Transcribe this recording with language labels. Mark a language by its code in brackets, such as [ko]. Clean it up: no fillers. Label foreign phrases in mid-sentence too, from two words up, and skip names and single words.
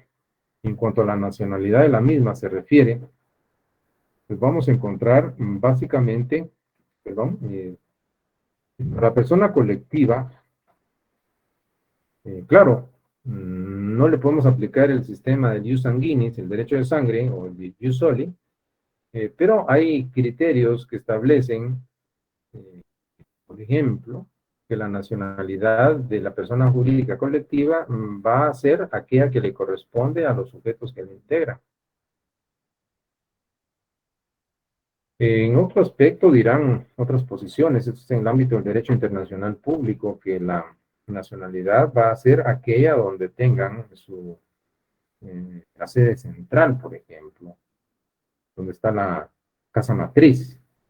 [es] En cuanto a la nacionalidad de la misma se refiere, pues vamos a encontrar básicamente, perdón, la persona colectiva, claro, no le podemos aplicar el sistema del [la] jus sanguinis, [es] el derecho de sangre, o el de [la] jus soli, [es] pero hay criterios que establecen, por ejemplo, que la nacionalidad de la persona jurídica colectiva va a ser aquella que le corresponde a los sujetos que la integran. En otro aspecto dirán otras posiciones, esto es en el ámbito del derecho internacional público, que la nacionalidad va a ser aquella donde tengan la sede central, por ejemplo, donde está la casa matriz.